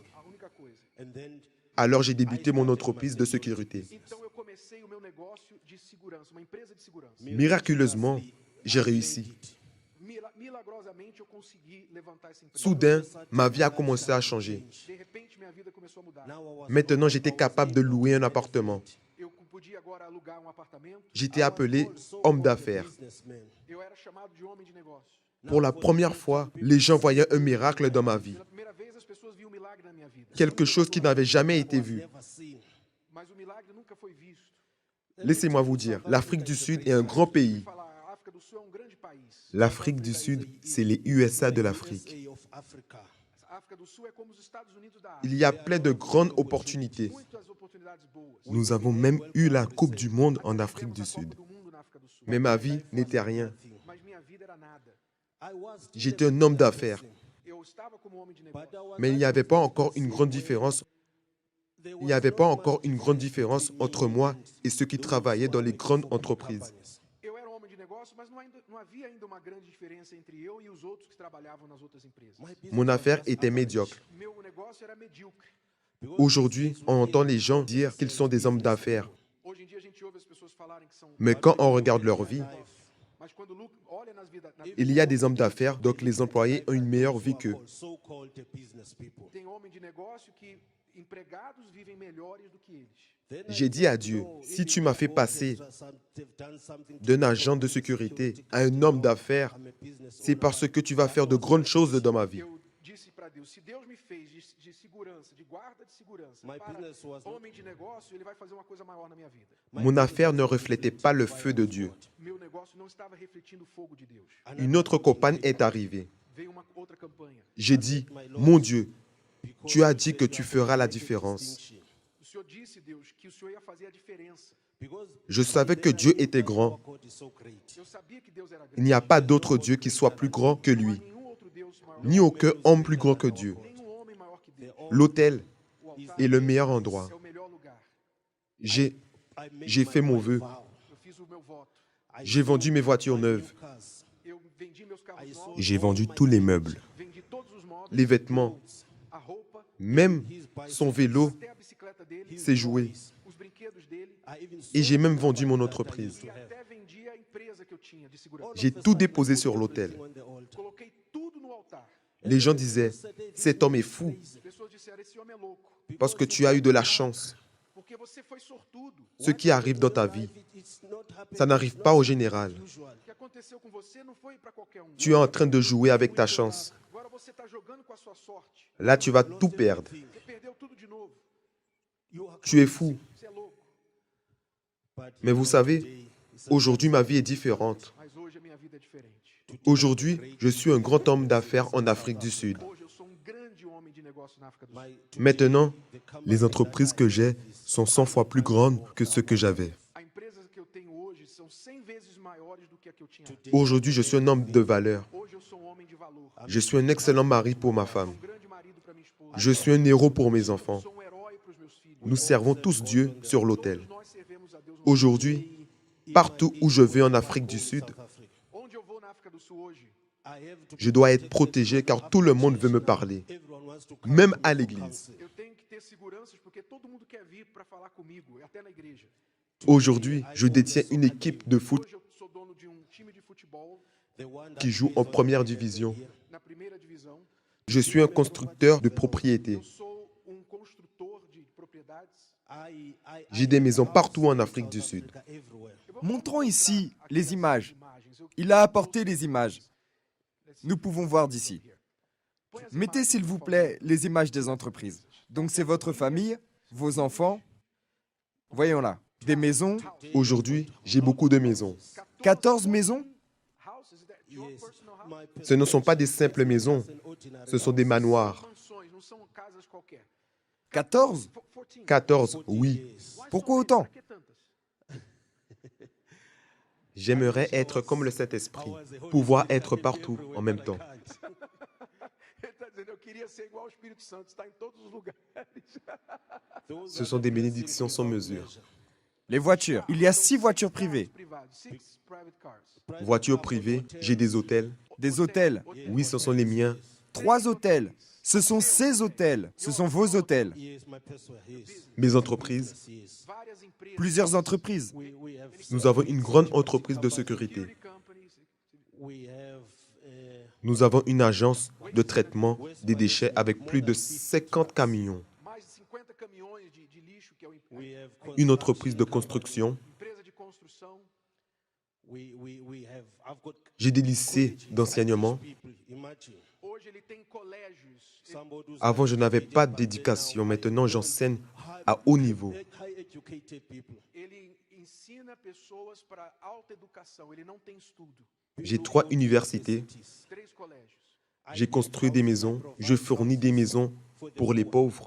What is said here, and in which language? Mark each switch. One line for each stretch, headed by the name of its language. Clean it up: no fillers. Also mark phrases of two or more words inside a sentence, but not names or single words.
Portuguese: A única coisa.
French: Alors j'ai débuté mon entreprise de sécurité.
Portuguese: Então eu comecei o meu negócio de segurança, uma empresa de segurança.
French: Miraculeusement, j'ai réussi.
Portuguese: Milagrosamente eu consegui levantar essa empresa.
French: Soudain, ma vie a commencé à changer.
Portuguese: De repente minha vida começou a mudar.
French: Maintenant, j'étais capable de louer un appartement.
Portuguese: Eu podia agora alugar um apartamento.
French: J'étais appelé homme d'affaires.
Portuguese: Eu era chamado de homem de negócio.
French: Pour la première fois, les gens voyaient un miracle dans ma vie.
Portuguese: Pela primeira vez as pessoas viam um milagre na minha vida.
French: Quelque chose qui n'avait jamais été vu.
Portuguese: Mas o milagre nunca foi visto.
French: Laissez-moi vous dire, l'Afrique du Sud est un grand pays.
Portuguese: Falar, a África do Sul é um grande país.
French: L'Afrique du Sud, c'est les USA de l'Afrique.
Portuguese: A África do Sul é como os Estados Unidos da
French: Il
Portuguese: África.
French: y a plein de grandes opportunités.
Portuguese: Muitas oportunidades boas.
French: Nous avons même eu la Coupe du Monde en Afrique du Sud.
Portuguese: Do mundo na África do Sul.
French: Mais ma vie n'était rien.
Portuguese: Mas minha vida era nada.
French: J'étais un homme d'affaires.
Portuguese: Eu estava como homem de negócio.
French: Mais il n'y avait pas encore une grande différence. Il n'y avait pas encore une grande différence entre moi et ceux qui travaillaient dans les grandes entreprises.
Portuguese: Eu era homem de negócio, mas não havia ainda uma grande diferença entre eu e os outros que trabalhavam nas outras empresas.
French: Mon affaire était médiocre.
Portuguese: Meu negócio era medíocre.
French: Aujourd'hui, on entend les gens dire qu'ils sont des hommes d'affaires.
Portuguese: Hoje em dia a gente ouve as pessoas falarem que são.
French: Mais quand on regarde leur vie,
Portuguese: Mas quando olha na
French: il y a des hommes d'affaires, donc les employés ont une meilleure vie qu'eux.
Portuguese: tem homem de negócio que empregados vivem melhores do que eles.
French: J'ai dit à Dieu, si tu m'as fait passer d'un agent de sécurité à un homme d'affaires, c'est parce que tu vas faire de grandes choses dans ma vie.
Portuguese: Eu disse para Deus, se Deus me fez de segurança, de guarda de segurança, para homem de negócio, ele vai fazer uma coisa maior na minha vida.
French: Mon affaire ne reflétait pas le feu de Dieu.
Portuguese: Meu negócio não estava refletindo o fogo de Deus.
French: Une autre campagne est arrivée.
Portuguese: Veio uma outra campanha.
French: J'ai dit, mon Dieu, tu as dit que tu feras la différence.
Portuguese: O Senhor disse, Deus, que o Senhor ia fazer a diferença.
French: Je savais que Dieu était grand.
Portuguese: Eu sabia que Deus era
French: Il
Portuguese: grande.
French: n'y a pas d'autre Dieu qui soit plus grand que lui,
Portuguese: Nenhum outro Deus maior.
French: ni aucun homme plus grand que Dieu.
Portuguese: Nenhum homem maior que Deus.
French: L'autel
Portuguese: O altar
French: est le meilleur endroit.
Portuguese: é o melhor lugar.
French: J'ai fait mon vœu.
Portuguese: Eu fiz o meu voto.
French: J'ai vendu mes voitures neuves.
Portuguese: Eu vendi meus carros novos,
French: J'ai vendu tous les meubles,
Portuguese: vendi todos os móveis,
French: les vêtements,
Portuguese: a roupa,
French: même son vélo,
Portuguese: até a bicicleta dele,
French: ses jouets.
Portuguese: os brinquedos dele,
French: Et j'ai même vendu mon entreprise.
Portuguese: e até vendi a empresa que eu tinha de segurança.
French: J'ai tout déposé sur l'autel.
Portuguese: Coloquei tudo no altar.
French: Les gens disaient, cet homme est fou
Portuguese: As pessoas disseram, esse homem é louco,
French: parce que tu as eu de la chance.
Portuguese: porque você foi sortudo.
French: Ce qui arrive dans ta vie, ça n'arrive pas au général.
Portuguese: O que aconteceu com você não foi para qualquer um.
French: Tu es en train de jouer avec ta chance.
Portuguese: Agora você está jogando com a sua sorte.
French: Là, tu vas tout perdre.
Portuguese: Você perdeu tudo de novo.
French: Tu es fou.
Portuguese: Você é louco.
French: Mais vous savez, aujourd'hui, ma vie est différente.
Portuguese: Mas hoje a minha vida é diferente.
French: Aujourd'hui, je suis un grand homme d'affaires en Afrique du Sud.
Portuguese: Hoje eu sou grande homem de negócio na África do Sul.
French: Maintenant, les entreprises que j'ai sont 100 fois plus grandes que ce que j'avais.
Portuguese: A empresa que eu tenho hoje são 100 vezes maiores do que a que eu tinha.
French: Aujourd'hui, je suis un homme de valeur.
Portuguese: Hoje eu sou homem de valor.
French: Je suis un excellent mari pour ma femme.
Portuguese: Grande marido para minha esposa.
French: Je suis un héros pour mes enfants.
Portuguese: Sou herói para os meus filhos.
French: Nous servons tous Dieu sur l'autel.
Portuguese: Nós servemos a Deus.
French: Aujourd'hui, partout où je vais en Afrique du Sud,
Portuguese: Onde eu vou na África do Sul hoje,
French: je dois être protégé car tout le monde veut me parler, même à l'église.
Portuguese: eu tenho que ter seguranças porque todo mundo quer vir para falar comigo, até na igreja.
French: Aujourd'hui, je détiens une équipe de foot
Portuguese: Hoje eu sou dono de time de futebol
French: qui joue en première division.
Portuguese: na primeira divisão.
French: Je suis un constructeur de propriétés.
Portuguese: Eu sou construtor de propriedades.
French: J'ai des maisons partout en Afrique du Sud. Montrons ici les images. Il a apporté les images. Nous pouvons voir d'ici. Mettez s'il vous plaît les images des entreprises. Donc c'est votre famille, vos enfants. Voyons là. Des maisons, Aujourd'hui, j'ai beaucoup de maisons. 14 maisons.
English: Houses, is that your personal house?
French: Ce ne sont pas des simples maisons, ce sont des manoirs.
Portuguese: Mansões, não são casas qualquer. 14 14. 14,
French: oui. Pourquoi autant? Por que tantas? J'aimerais être comme le Saint-Esprit, pouvoir être partout en même temps.
Portuguese: Ele está dizendo, eu queria ser igual ao Espírito Santo, estar em todos os lugares.
French: Ce sont des bénédictions sans mesure. Les voitures. Il y a 6 voitures privées.
English: Privados, 6 private cars.
French: Voiture privée, j'ai des hôtels. Des hôtels. Oui, ce sont les miens. 3 hôtels. Ce sont ces hôtels. Ce sont vos hôtels. Mes entreprises.
Portuguese: Várias empresas,
French: Plusieurs entreprises. Nous avons une grande entreprise de sécurité.
English: security companies.
French: Nous avons une agence de traitement des déchets avec plus de 50 camions.
Portuguese: Mais de 50 caminhões de lixo, que é
French: Une entreprise de construction.
Portuguese: empresa de construção.
French: J'ai des lycées d'enseignement.
Portuguese: Hoje ele tem colégios.
French: Avant, je n'avais pas d'éducation. Maintenant, j'enseigne à haut niveau.
Portuguese: Ele ensina pessoas para alta educação. Ele não tem estudo.
French: J'ai 3 universités.
Portuguese: 3 colégios.
French: J'ai construit des maisons. Je fournis des maisons pour les pauvres.